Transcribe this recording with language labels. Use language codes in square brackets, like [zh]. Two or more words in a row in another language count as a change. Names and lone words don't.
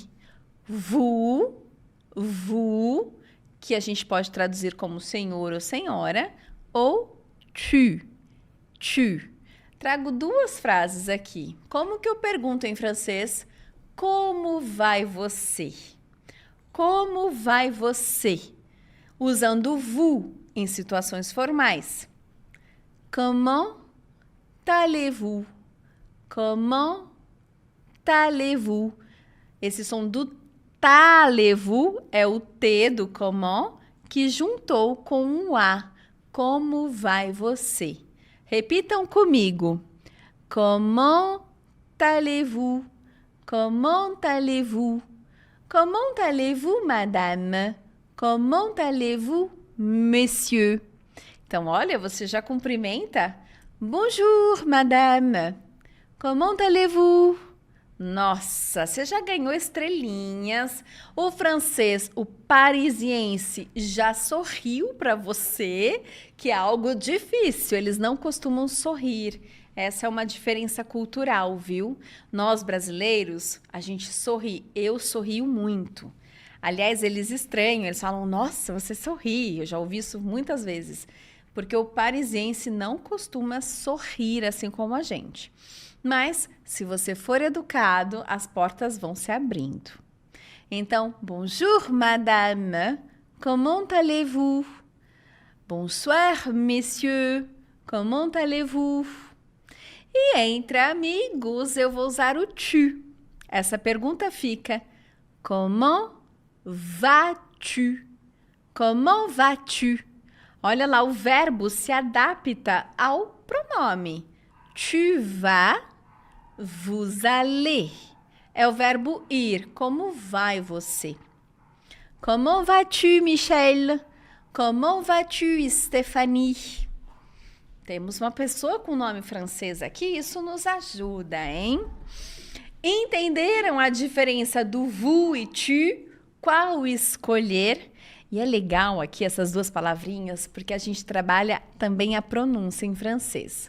[pt] Vous, que a gente pode traduzir como senhor ou senhora, ou tu. Trago duas frases aqui. Como que eu pergunto em francês? Como vai você? Como vai você? Usando vous em situações formais. [fr] Comment allez-vous? Comment allez-vous? [pt] Esse som do [fr] allez-vous [pt] é o T do comment que juntou com um A. Como vai você? Repitam comigo. [fr] Comment allez-vous? Comment allez-vous? Comment allez-vous, madame? Comment allez-vous, monsieur? [pt] Então, olha, você já cumprimenta. [fr] Bonjour, madame. Comment allez-vous? [pt] Nossa, você já ganhou estrelinhas. O francês, o parisiense, já sorriu para você, que é algo difícil. Eles não costumam sorrir. Essa é uma diferença cultural, viu? Nós, brasileiros, a gente sorri. Eu sorrio muito. Aliás, eles estranham, eles falam, nossa, você sorri. Eu já ouvi isso muitas vezes. Porque o parisiense não costuma sorrir assim como a gente. Mas, se você for educado, as portas vão se abrindo. Então, [fr] bonjour, madame. Comment allez-vous? Bonsoir, messieurs. Comment allez-vous? [pt] E entre amigos, eu vou usar o tu. Essa pergunta fica, [fr] comment vas-tu? Comment vas-tu? [pt] Olha lá, o verbo se adapta ao pronome. [fr] Tu vas, vous allez. [pt] É o verbo ir. Como vai você? [fr] Comment vas-tu, Michel? Comment vas-tu, Stéphanie? [pt] Temos uma pessoa com nome francês aqui, isso nos ajuda, hein? Entenderam a diferença do vous e tu? Qual escolher? E é legal aqui essas duas palavrinhas, porque a gente trabalha também a pronúncia em francês.